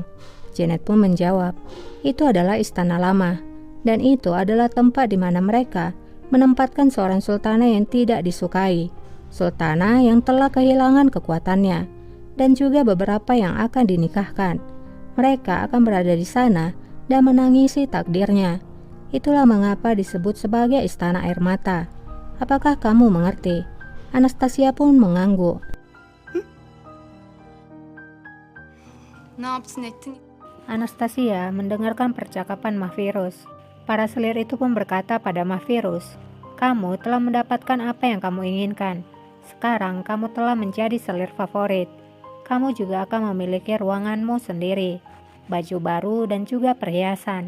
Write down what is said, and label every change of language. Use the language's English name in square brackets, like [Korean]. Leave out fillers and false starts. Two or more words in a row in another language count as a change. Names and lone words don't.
[Indonesian] Janet pun menjawab, itu adalah istana lama, dan itu adalah tempat di mana mereka menempatkan seorang sultana yang tidak disukai, sultana yang telah kehilangan kekuatannya, dan juga beberapa yang akan dinikahkan. Mereka akan berada di sana dan menangisi takdirnya. Itulah mengapa disebut sebagai istana air mata. Apakah kamu mengerti? Anastasia pun mengangguk. [Turkish] Ne yaptın ettin? [Indonesian] Anastasia mendengarkan percakapan Mahfirus. Para selir itu pun berkata pada Mahfirus, kamu telah mendapatkan apa yang kamu inginkan. Sekarang kamu telah menjadi selir favorit. Kamu juga akan memiliki ruanganmu sendiri, baju baru dan juga perhiasan.